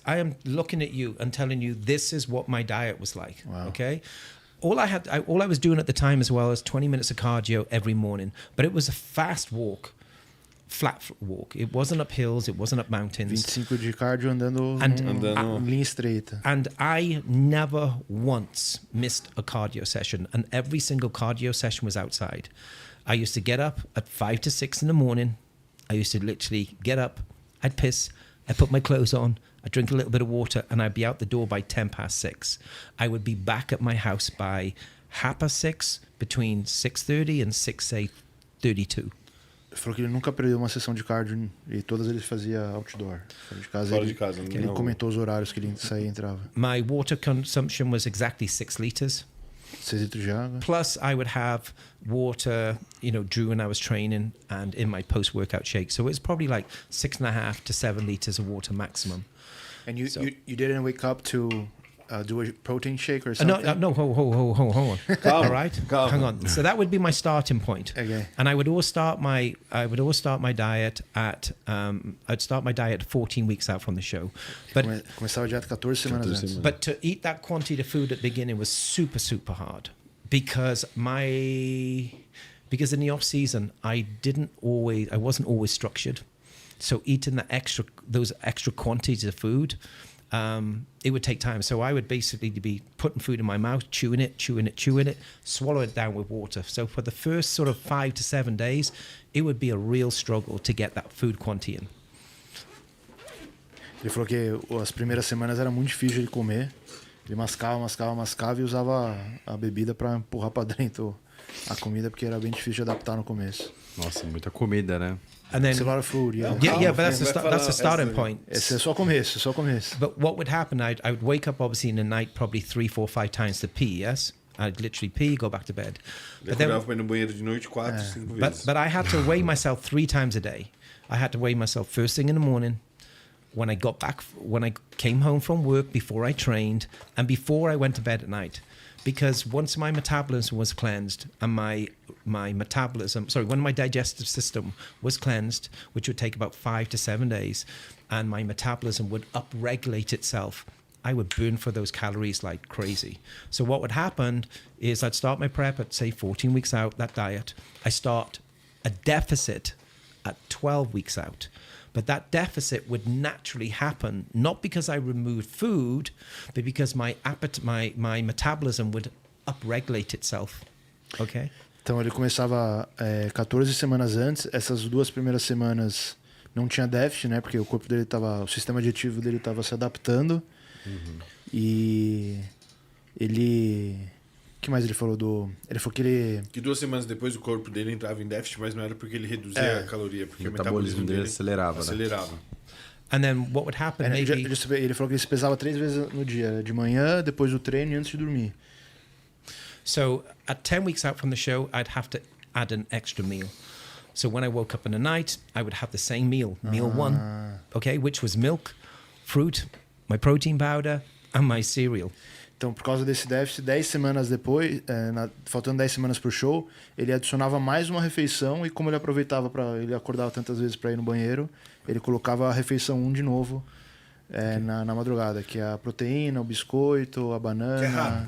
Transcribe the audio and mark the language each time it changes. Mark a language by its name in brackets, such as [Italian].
[English] I am looking at you and telling you this is what my diet was like. Wow. Okay, all I was doing at the time as well is 20 minutes of cardio every morning, but it was a fast walk flat walk. It wasn't up hills, it wasn't up mountains. [Portuguese] 25 de cardio andando em linha estreita. [English] And I never once missed a cardio session, and every single cardio session was outside. I used to get up at 5 to 6 in the morning. I used to literally get up, I'd piss, I'd put my clothes on, I'd drink a little bit of water, and I'd be out the door by 6:10. I would be back at my house by 6:30, between 6:30 and 6:32. [Portuguese] Ele falou que ele nunca perdeu uma sessão de cardio e todas ele fazia outdoor. Fora de casa. Ele comentou os horários que ele saía e entrava. [English] My water consumption was exactly 6 liters. [Portuguese] 6 litros de água. [English] Plus, I would have water, during when I was training and in my post-workout shake. So it was probably like 6.5 to 7 liters of water maximum. And you didn't wake up to do a protein shake or something? No, hold on. Calm, All right, calm. hang on. So that would be my starting point. Okay. And I would always start my diet at I'd start my diet 14 weeks out from the show. But [Portuguese] Começava a dieta 14 semanas antes. [English] But to eat that quantity of food at the beginning was super, super hard because in the off season I wasn't always structured. So eating those extra quantities of food, it would take time. So I would basically be putting food in my mouth, chewing it, swallow it down with water. So for the first sort of 5 to 7 days, it would be a real struggle to get that food quantity in. [Portuguese] Ele falou que as primeiras semanas era muito difícil de comer. Ele mascava e usava a bebida para empurrar para dentro a comida, porque era bem difícil de adaptar no começo. Nossa, muita comida, né? [English] And then, it's a lot of food, yeah. Yeah, but that's the starting point. [Portuguese] Esse é só começo. [English] But what would happen, I would wake up obviously in the night probably 3, 4, 5 times to pee, yes? I'd literally pee, go back to bed. But then, [Portuguese] no banheiro de noite 4, 5 vezes. [English] But I had to weigh myself 3 times a day. I had to weigh myself first thing in the morning, when I came home from work, before I trained, and before I went to bed at night. Because once my metabolism was cleansed and when my digestive system was cleansed, which would take about 5 to 7 days, and my metabolism would upregulate itself, I would burn for those calories like crazy. So what would happen is I'd start my prep at, say, 14 weeks out, that diet. I start a deficit at 12 weeks out. But that deficit would naturally happen, not because I removed food, but because my metabolism would upregulate itself. Okay? [Portuguese] Então ele começava 14 semanas antes. Essas 2 primeiras semanas não tinha déficit, né? Porque o corpo dele o sistema digestivo dele estava se adaptando. Uhum. E ele... O que mais ele falou Ele falou que ele... Que 2 semanas depois o corpo dele entrava em déficit, mas não era porque ele reduzia a caloria, porque o metabolismo dele acelerava. [English] And then what would happen maybe... [Portuguese] Ele falou que ele se pesava 3 vezes no dia. De manhã, depois do treino e antes de dormir. [English] So at 10 weeks out from the show, I'd have to add an extra meal. So when I woke up in the night, I would have the same meal. Meal 1, okay, which was milk, fruit, my protein powder, and my cereal. [Portuguese] Então, por causa desse déficit, 10 semanas depois, faltando 10 semanas pro show, ele adicionava mais uma refeição e como ele aproveitava ele acordava tantas vezes para ir no banheiro, ele colocava a refeição 1 de novo na madrugada, que é a proteína, o biscoito, a banana.